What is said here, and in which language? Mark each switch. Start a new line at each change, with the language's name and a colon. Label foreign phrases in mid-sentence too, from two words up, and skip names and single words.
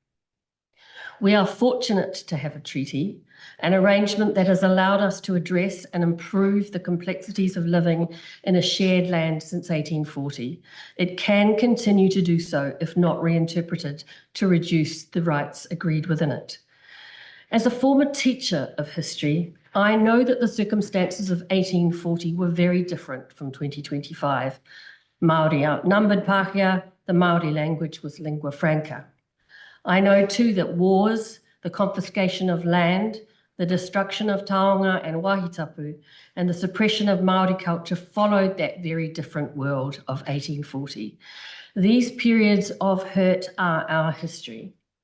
English: We are fortunate to have a treaty, an arrangement that has allowed us to address and improve the complexities of living in a shared land since 1840. It can continue to do so if not reinterpreted to reduce the rights agreed within it. As a former teacher of history, I know that the circumstances of 1840 were very different from 2025. Māori outnumbered Pākehā, the Māori language was
Latin: lingua franca.
English: I know too that wars, the confiscation of land, the destruction of taonga and wahitapu, and the suppression of Māori culture followed that very different world of 1840. These periods of hurt are our history.